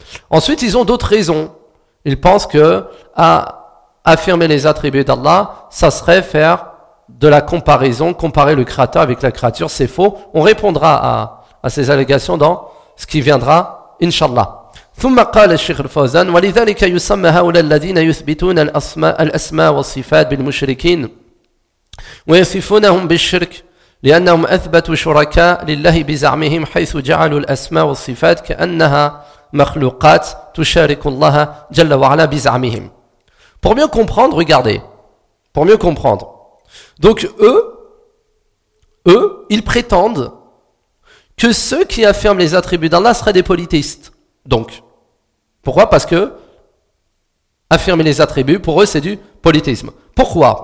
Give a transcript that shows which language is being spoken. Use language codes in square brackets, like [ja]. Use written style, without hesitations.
[fr] Ensuite, ils ont d'autres raisons. Ils pensent que affirmer les attributs d'Allah, ça serait faire de la comparaison, comparer le créateur avec la créature, c'est faux. On répondra à ces allégations dans ce qui viendra, Inch'Allah. [ar] ثم قال الشيخ الفوزان ولذلك يسمى هؤلاء الذين يثبتون الأسماء والصفات بالمشركين ويصفونهم بالشرك لأنهم أثبتوا شركاء لله بزعمهم حيث جعلوا الأسماء والصفات كأنها مخلوقات تشارك الله جل وعلا بزعمهم. [fr] Pour mieux comprendre, regardez. Pour mieux comprendre. Donc eux, ils prétendent que ceux qui affirment les attributs d'Allah seraient des polythéistes. Donc, pourquoi ? Parce que affirmer les attributs, pour eux, c'est du polythéisme. Pourquoi ?